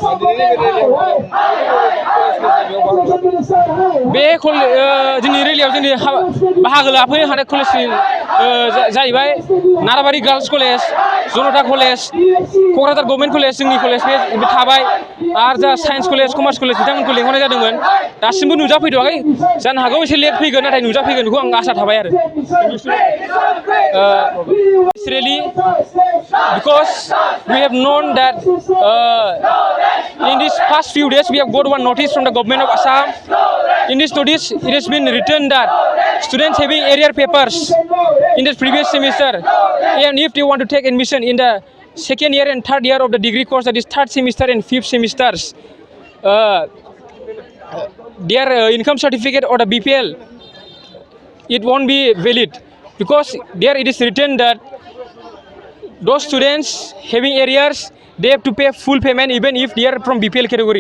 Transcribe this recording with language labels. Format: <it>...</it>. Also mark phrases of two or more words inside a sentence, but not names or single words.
<brx>बे जोंनि रेलियाव जोंनि बाहागो लाफैनो हानाय कलेजनि जाहैबाय नाराबारि गार्लस कलेज जनता कलेज क'क्राझार गभर्नमेन्ट कलेज जोंनि कलेज बे थाबाय आरो जा</brx> <en>science college commerce college</en> <brx>बिथांमोनखौ लेंहरनाय जादोंमोन दासिमबो नुजाफैथ'वाखै जानो हागौ एसे लेट फैगोन नाथाय नुजाफैगोन बेखौ आं आसा थाबाय आरो</brx> <en>really because we have known that in these past few days we have got one notice from the government of Assam. In this notice it has been written that students having arrear papers in the previous semester and if they want to take admission in the second year and third year of the degree course, that is third semester and fifth semesters, their income certificate or the BPL, it won't be valid because there it is written that those students having arrears, they have to pay full payment even if they are from BPL category.</en>